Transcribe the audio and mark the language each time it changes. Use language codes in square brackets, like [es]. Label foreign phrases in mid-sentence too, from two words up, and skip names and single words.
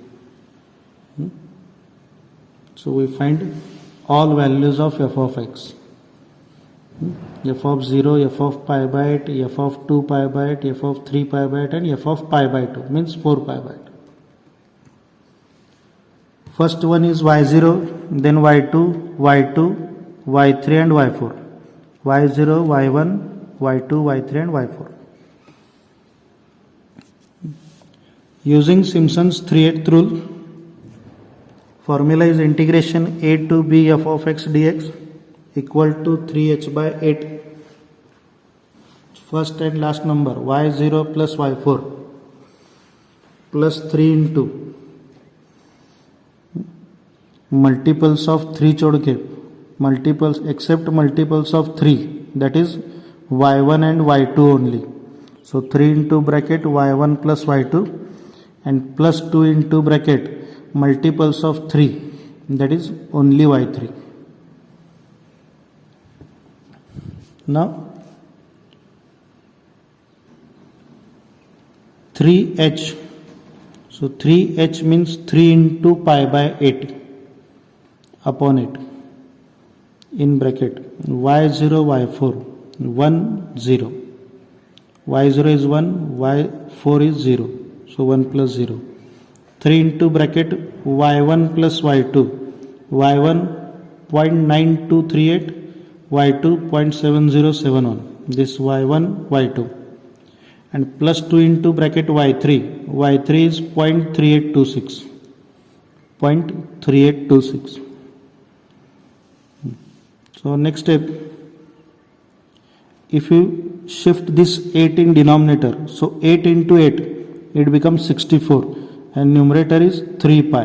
[en] So we find all values of f of x. F of 0, f of pi by 8, f of 2 pi by 8, f of 3 pi by 8, and f of pi by 2 means 4 pi by 8. First one is y0, then y2, y2, y3 and y4. y0, y1, y2, y3 and y4. Using Simpson's 3/8 rule, formula is integration a to b f of x dx equal to 3h by 8. First and last number y0 plus y4 plus 3 into multiples of 3 [hi] छोड़ के [en] multiples except multiples of 3, that is y1 and y2 only. So 3 into bracket y1 plus y2 and plus 2 into bracket multiples of 3, that is only y3. Now 3h, so 3h means 3 into pi by 8 upon 8 in bracket y0 y4 1 0, y0 is 1, y4 is 0, so 1 plus 0. 3 into bracket y1 plus y2, y1 0.9238, y2 0.7071, this y1 y2, and plus 2 into bracket y3, y3 is 0.3826, 0.3826. So next step, if you shift this 8 in denominator, so 8 into 8 it becomes 64 and numerator is 3 pi.